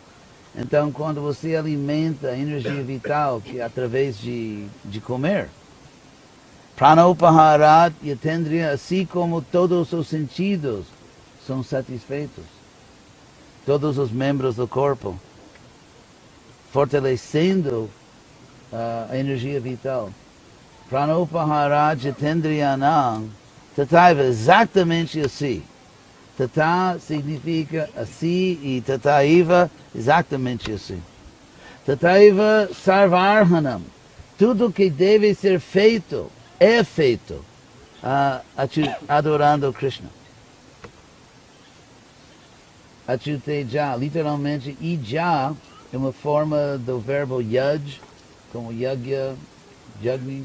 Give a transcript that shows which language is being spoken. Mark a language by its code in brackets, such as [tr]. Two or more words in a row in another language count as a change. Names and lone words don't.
[pt] Então, quando você alimenta a energia vital, que é através de comer, [sa] pranopaharat yatendriya, [pt] assim como todos os sentidos são satisfeitos, todos os membros do corpo, fortalecendo a energia vital. [sa] Pranopaharat yatendriyanam, tataiva, [pt] exatamente assim. Tata significa assim e tataiva, exatamente assim. [sa] Tataiva sarvarhanam, [pt] tudo que deve ser feito, é feito, adorando Krishna. Achyuteja, literalmente, ija é uma forma do verbo yaj, como yagya, jagni.